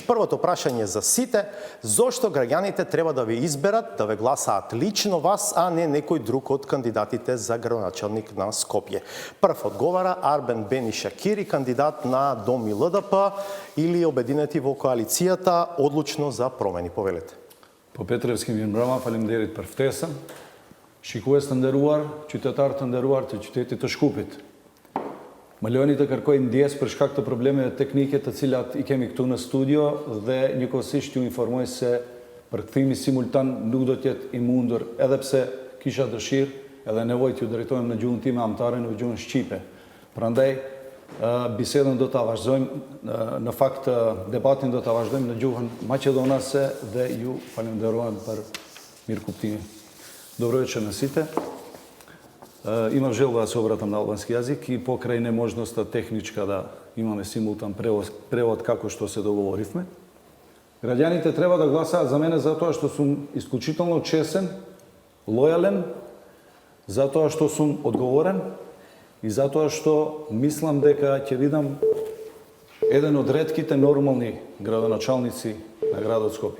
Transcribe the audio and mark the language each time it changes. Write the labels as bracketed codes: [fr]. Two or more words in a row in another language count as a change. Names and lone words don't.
[mk] Првото прашање за сите: зошто граѓаните треба да ве изберат, да ве гласаат лично вас, а не некој друг од кандидатите за градоначалник на Скопје? Прв одговара Арбен Бени Шакири, кандидат на Дом и ЛДП или обединети во коалицијата Одлучно за промени. Повелете. [sq] Po Petrevski mirëmbrëma, faleminderit për ftesën. Shikues të nderuar, qytetarë të nderuar të qytetit të Shkupit. Më lejoni të kërkoj ndjes për shkak të problemeve teknike të cilat i kemi këtu në studio dhe njëkohësisht ju informoj se përkthimi simultan nuk do të jetë i mundur, edhe pse kisha dëshirë edhe nevojë t'ju drejtohem në gjuhën time amtare, në gjuhën shqipe. Prandaj bisedën do ta vazhdojmë, në fakt debatin do ta vazhdojmë në gjuhën maqedonase dhe ju falenderojmë për mirëkuptimin. [mk] Добро вечер на сите. Имам желба да се обратам на албански јазик и покрај неможноста техничка да имаме симултан превод како што се договоривме. Граѓаните треба да гласаат за мене затоа што сум исклучително чесен, лојален, затоа што сум одговорен и затоа што мислам дека ќе видам еден од ретките нормални градоначалници на градот Скопје.